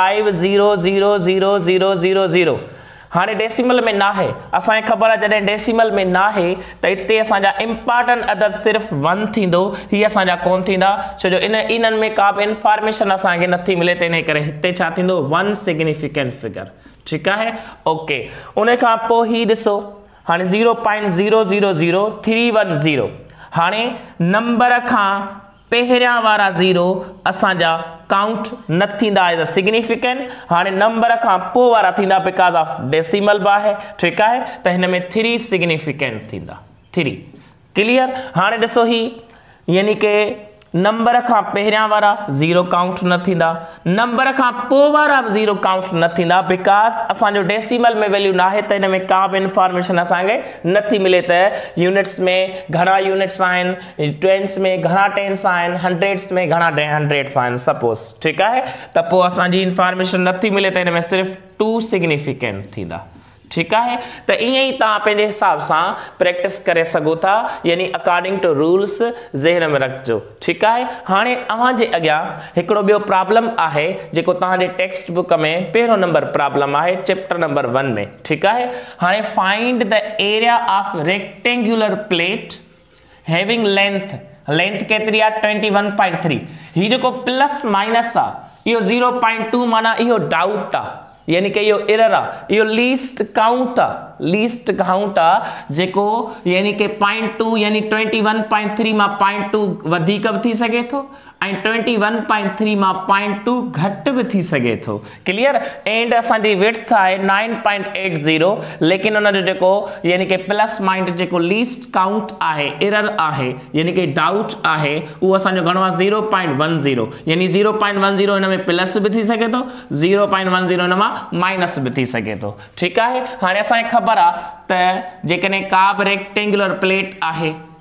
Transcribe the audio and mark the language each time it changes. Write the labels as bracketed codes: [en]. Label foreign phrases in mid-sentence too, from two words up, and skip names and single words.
[sd] 5000000 हाणे डेसिमल में न आहे असांखे ख़बर आहे जॾहिं डेसिमल में न आहे त हिते असांजा इंपॉर्टेंट अदद सिर्फ़ु 1 थींदो हीअ असांजा कोन थींदा छो जो इन्हनि में का बि इंफॉर्मेशन असांखे नथी मिले त इन करे हिते छा थींदो 1 [en] significant figure [sd] ठीकु आहे ओके उन खां पोइ ही ॾिसो हाणे 0.0000310 हाणे नंबर खां पहिरियां वारा ज़ीरो असांजा काउंट न थींदा [en] as a significant [sd] हाणे नंबर खां पोइ वारा थींदा [en] because of decimal [sd] बि आहे ठीकु आहे त हिन में 3 सिग्निफिकेंट थींदा 3 क्लियर हाणे ॾिसो ही यानी कि नंबर खां पहिरियां वारा ज़ीरो काउंट न थींदा नंबर खां पोइ वारा बि ज़ीरो काउंट न थींदा बिकॉज असांजो डेसिमल में वैल्यू न आहे त हिन में का बि इंफॉर्मेशन असांखे नथी मिले त यूनिट्स में घणा यूनिट्स आहिनि टेंस में घणा टेंस आहिनि हंड्रेड्स में घणा हंड्रेड्स आहिनि सपोज ठीकु आहे त पोइ असांजी इंफॉर्मेशन नथी मिले त हिन में सिर्फ़ु 2 सिग्निफिकेंट थींदा ठीकु आहे त ईअं ई तव्हां पंहिंजे हिसाब सां प्रैक्टिस करे सघो था यानी [en] according to rules [sd] ज़हन में रखिजो ठीकु आहे हाणे अव्हां जे अॻियां हिकिड़ो ॿियो प्रॉब्लम आहे जेको तव्हांजे [en] text book [sd] में पहिरियों नंबर प्रॉब्लम आहे [en] chapter number 1 [sd] में ठीकु आहे हाणे [en] find the area of rectangular plate having length [sd] केतिरी आहे 21.3 ही जेको [en] plus minus [sd] आहे इहो 0.2 माना इहो डाउट आहे यानी कि इहो एरर आहे इहो [en] least count [sd] आहे जेको यानी कि 0.2 यानी 21.3 मां 0.2 वधीक बि थी सघे थो ऐं 21.3 मां 0.2 घटि बि थी सघे थो [en] clear and [sd] असांजी विड्थ आहे 9.80 लेकिन उन जो जेको यानी कि [en] plus minus [sd] जेको [en] least count [sd] आहे एरर आहे यानी कि डाउट आहे उहो असांजो घणो आहे 0.10 यानी 0.10 हिन में प्लस बि थी सघे थो 0.10 हिन मां माइनस बि थी सघे थो ठीकु आहे हाणे असांखे ख़बर आहे त जेकॾहिं का बि [en] rectangular plate [sd] आहे